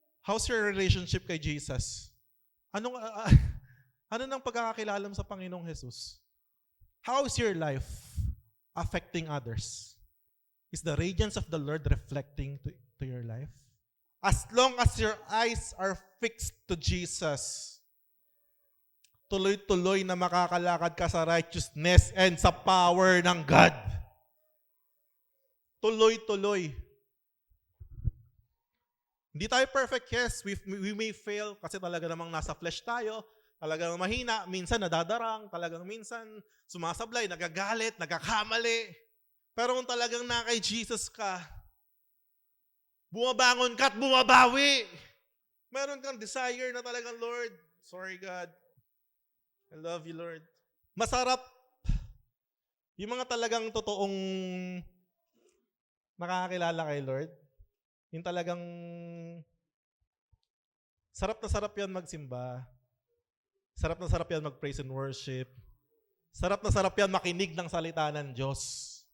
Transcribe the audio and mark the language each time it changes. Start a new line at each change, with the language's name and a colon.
English: How's your relationship kay Jesus?
Filipino: Ano nang pagkakakilala mo sa Panginoong Jesus?
English: How is your life affecting others? Is the radiance of the Lord reflecting to your life? As long as your eyes are fixed to Jesus,
Filipino: tuloy-tuloy na makakalakad ka sa
English: righteousness and sa power ng God.
Filipino: Tuloy-tuloy. Hindi tayo perfect, yes.
English: We may fail
Filipino: kasi talaga namang nasa flesh tayo. Talagang mahina, minsan nadadarang, talagang minsan sumasablay, nagagalit, nagkakamali. Pero kung talagang na kay Jesus ka, bumabangon ka at bumabawi. Meron kang desire na talagang, Lord, sorry God,
English: I love you, Lord.
Filipino: Masarap. Yung mga talagang totoong nakakakilala kay Lord, yung talagang sarap na sarap yan magsimba. Sarap na sarap yan mag-praise and worship. Sarap na sarap yan makinig ng salita ng Diyos.